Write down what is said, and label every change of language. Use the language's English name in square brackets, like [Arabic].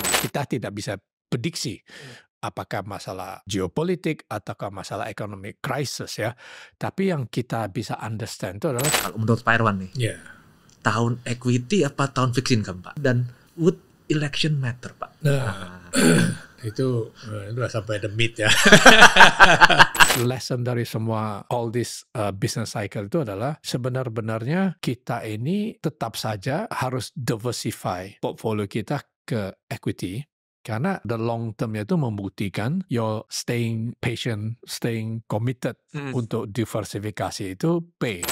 [Indonesian] Kita tidak bisa prediksi apakah masalah geopolitik ataukah masalah ekonomi krisis ya. Tapi yang kita bisa understand itu adalah Kalau menurut Pak Irwan nih, ya. tahun equity apa tahun fixed income, Pak? [English] Dan would election matter, Pak? [Indonesian] Itu udah sampai [English] the meat [Indonesian] ya. Lesson dari semua [English] all this business cycle [Indonesian] itu adalah sebenar-benarnya kita ini tetap saja harus diversify portfolio kita ke equity. Karena [English] the long term [Indonesian] itu membuktikan [English] you're staying patient, staying committed [Indonesian] untuk diversifikasi itu [English] pay.